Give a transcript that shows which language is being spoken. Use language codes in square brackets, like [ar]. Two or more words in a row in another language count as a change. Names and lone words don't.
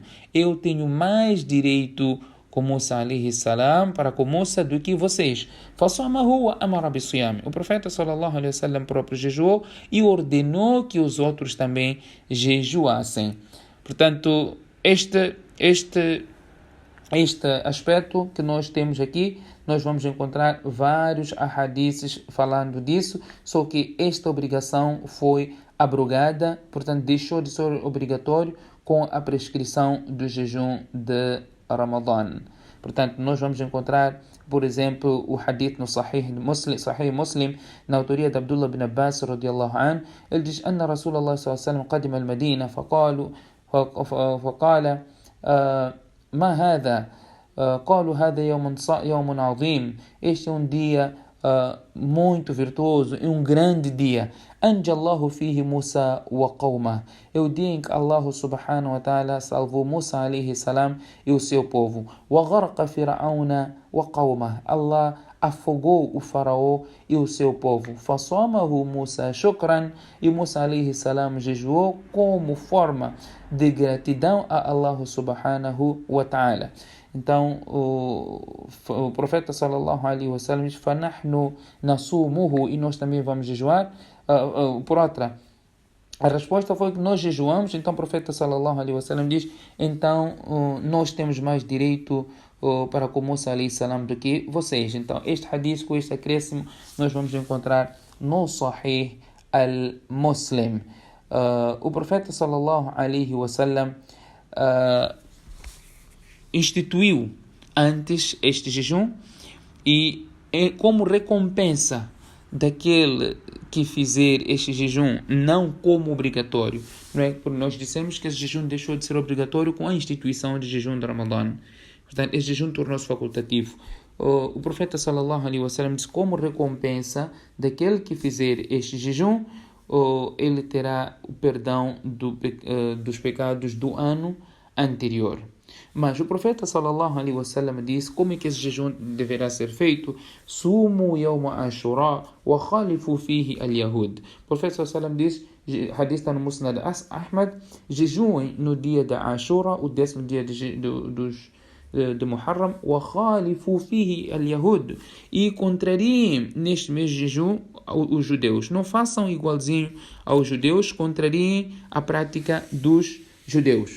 [pt] Eu tenho mais direito com Musa [ar] عليه السلام [pt] para com Musa do que vocês. [ar] فَصَامَهُ وَأَمَرَ بِالصِّيَامِ. [pt] O profeta [ar] صلى الله عليه وسلم [pt] próprio jejuou e ordenou que os outros também jejuassem. Portanto, este aspecto que nós temos aqui, nós vamos encontrar vários ahadiths falando disso, só que esta obrigação foi abrogada, portanto deixou de ser obrigatório com a prescrição do jejum de Ramadã. Portanto, nós vamos encontrar, por exemplo, o hadith no Sahih Muslim, na autoria de Abdullah bin Abbas [ar] رضي الله عنه. [pt] Ele diz: [ar] أن رسول الله صلى الله عليه وسلم قدم المدينة فقال ما هذا؟ قالوا هذا يوم عظيم. [pt] Este é um dia muito virtuoso e um grande dia. [ar] أنجى الله فيه موسى وقومه. [pt] É o dia em que Allah [ar] سبحانه وتعالى [pt] salvou Musa [ar] عليه السلام [pt] e o seu povo. [ar] وغرق فرعون وقومه. [pt] Allah afogou o faraó e o seu povo. [ar] فصامه موسى شكرا. [pt] E Musa [ar] عليه السلام [pt] jejuou como forma de gratidão a Allah [ar] سبحانه وتعالى. [pt] Então o profeta [ar] صلى الله عليه وسلم [pt] diz: [ar] فَنَحْنُ نَصُومُهُ. [pt] E nós também vamos jejuar. Por outra, a resposta foi que nós jejuamos. Então o profeta [ar] صلى الله عليه وسلم [pt] diz: então nós temos mais direito para com Musa [ar] عليه السلام [pt] do que vocês. Então este hadith, com este acréscimo, nós vamos encontrar no Sahih al-Muslim. O profeta [ar] صلى الله عليه وسلم [pt] instituiu antes este jejum, e como recompensa daquele que fizer este jejum, não como obrigatório, não é? Porque nós dissemos que esse jejum deixou de ser obrigatório com a instituição de jejum de Ramadã. Portanto, este jejum tornou-se facultativo. O profeta [ar] صلى الله عليه وسلم [pt] disse: como recompensa daquele que fizer este jejum, ele terá o perdão dos pecados do ano anterior. Mas o profeta [ar] صلى الله عليه وسلم [pt] disse como é que esse jejum deverá ser feito: [ar] صوموا يوم عاشوراء وخالفوا فيه اليهود. [pt] O profeta [ar] صلى الله عليه وسلم [pt] diz, hadith está no Musnad Ahmad: jejuem no dia da Ashura, o 10º dia de Muharram, [ar] وخالفوا فيه اليهود, [pt] e contrariem neste mês de jejum os judeus. Não façam igualzinho aos judeus, contrariem a prática dos judeus.